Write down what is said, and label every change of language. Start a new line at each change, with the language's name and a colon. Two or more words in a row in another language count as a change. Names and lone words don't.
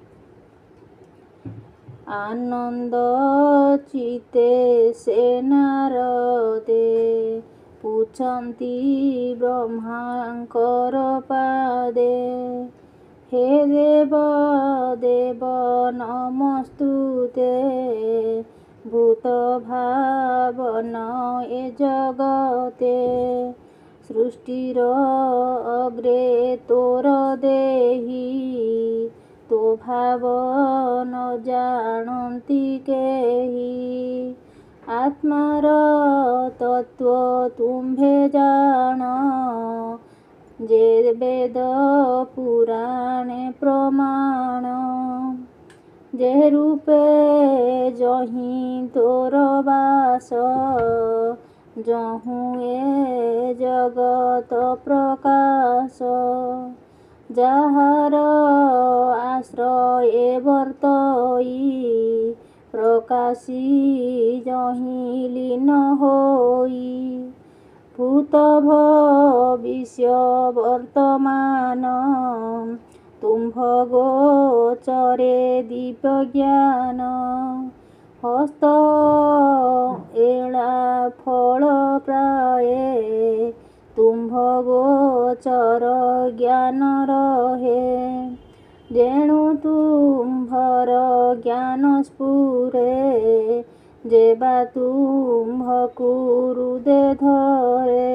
Odia: ଆନନ୍ଦ ଚିତେ ସେ ନାରଦେ ପୁଚ୍ଛନ୍ତି ବ୍ରହ୍ମାଙ୍କର ପାଦେ। ହେ ଦେବ ଦେବ ନମସ୍ତୁତେ ଭୂତ ଭାବନ ଏ ଜଗତେ। ସୃଷ୍ଟିର ଅଗ୍ରେ ତୋର ଦେହୀ ତୋ ଭାବ ନ ଜାଣନ୍ତି କେହି। ଆତ୍ମାର ତତ୍ତ୍ୱ ତୁମ୍ଭେ ଜାଣ ଯେ ବେଦ ପୁରାଣେ ପ୍ରମାଣ। ଯେ ରୂପେ ଯହିଁ ତୋର ବାସ ଯହୁଁ ଏ ଜଗତ ପ୍ରକାଶ। ଯାହାର ଆଶ୍ରୟ ବର୍ତ୍ତଇ ପ୍ରକାଶି ଯହିଁ ଲୀନ ହୋଇ। ଭୂତ ଭବିଷ୍ୟ ବର୍ତ୍ତମାନ ତୁମ୍ଭ ଗୋଚରେ ଦିବ୍ୟ ଜ୍ଞାନ। ହସ୍ତ ଏଳା ଫଳ ପ୍ରାୟେ ତୁମ୍ଭ ଗୋଚର ଜ୍ଞାନ ରହେ। ଯେଣୁ ତୁମ୍ଭର ଜ୍ଞାନ ସ୍ଫୁରେ ଯେବା ତୁମ୍ଭକୁ ହୃଦେ ଧରେ।